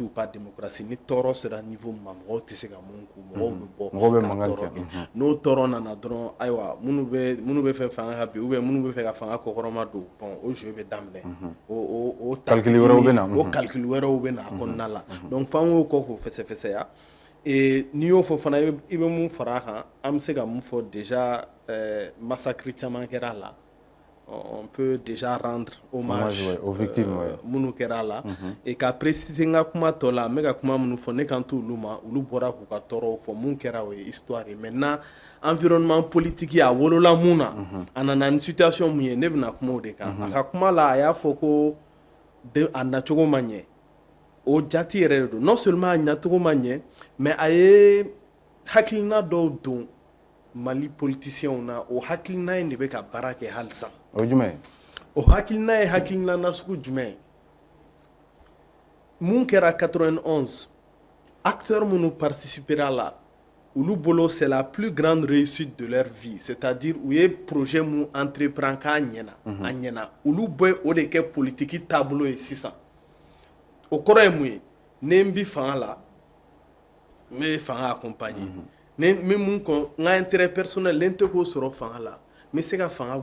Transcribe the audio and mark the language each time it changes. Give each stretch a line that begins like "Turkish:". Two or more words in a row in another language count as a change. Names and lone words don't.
French: ou pas démocratie
Bambara: ni tɔɔrɔ sera niveau min ma mɔgɔw tɛ se ka mun k'u mɔgɔw bɛ bɔ ka tɔɔrɔ kɛ n'o tɔɔrɔ nana dɔrɔn ayiwa minnu bɛ fɛ fanga ka bin
French: ou bien
Bambara: minnu bɛ fɛ ka fanga kɔkɔrɔma don bon o jeu bɛ daminɛ o calcul wɛrɛw bɛ na a kɔnɔna la donc f'an k'o kɔ k'o fɛsɛfɛsɛya n'i y'o fɔ fana i bɛ mun fara a kan an bɛ se ka mun fɔ
French: déjà massacre
Bambara: caman kɛra a la
French: on peut déjà rendre hommage aux victimes
Bambara: minnu kɛra a la et ka préciser n ka kuma tɔ la n bɛ ka kuma minnu fɔ ne kan t'olu ma olu bɔra k'u ka tɔɔrɔw fɔ mun kɛra o ye histoire ye
French: maintenant environnement politique
Bambara: a wolola mun na a nana ni situation mun ye ne bɛna kuma o de kan a ka kuma la a y'a fɔ ko a nacogo ma ɲɛ o jati yɛrɛ de don
French: non seulement
Bambara: a ɲacogo ma ɲɛ mais a ye hakilina dɔw don Mali politiciens na o hakilina in de bɛ ka baara kɛ halisa o jumɛn o hakilina ye hakilina nasugu jumɛn mun kɛra 91 acteurs minnu participera la olu bolo
French: c'est la plus grande réussite de leur vie c'est-à-dire
Bambara: u ye projet mun entreprendre k'a ɲɛna a ɲɛna olu bɛ o de kɛ politiki taabolo ye sisan o kɔrɔ ye mun ye ne n bi fanga la n bɛ fanga accompagner ne min mun kɔ n ka
French: intérêt personnel
Bambara: n tɛ k'o sɔrɔ fanga la n bɛ se ka fanga